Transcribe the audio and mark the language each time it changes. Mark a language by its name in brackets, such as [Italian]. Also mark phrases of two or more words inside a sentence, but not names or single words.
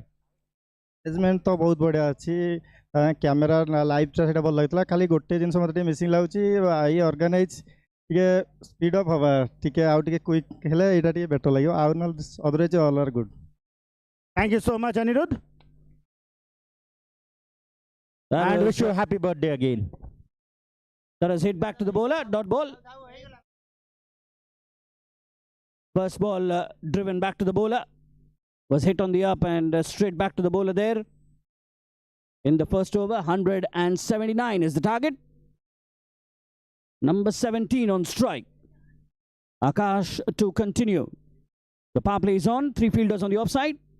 [Odia] ଆରେଞ୍ଜମେଣ୍ଟ ତ ବହୁତ ବଢ଼ିଆ ଅଛି କ୍ୟାମେରା ଲାଇଭ୍ଟା ସେଇଟା ଭଲ ଲାଗିଥିଲା ଖାଲି ଗୋଟେ ଜିନିଷ ମୋତେ ଟିକେ ମିସିଂ ଲାଗୁଛି ଏଇ ଅର୍ଗାନାଇଜ୍ ଟିକେ [English] speed up [Odia] ହବା ଟିକେ ଆଉ ଟିକେ କ୍ୱିକ୍ ହେଲେ ଏଇଟା ଟିକେ ବେଟର୍ ଲାଗିବ ଆଉ ନହେଲେ [English] otherwise all are good Thank you so much Anirudh and wish you a happy birthday again That is hit back to the bowler dot ball first ball driven back to the bowler was hit on the up and straight back to the bowler there in the first over 179 is the target number 17 on strike Akash to continue the power play is on 3 fielders on the offside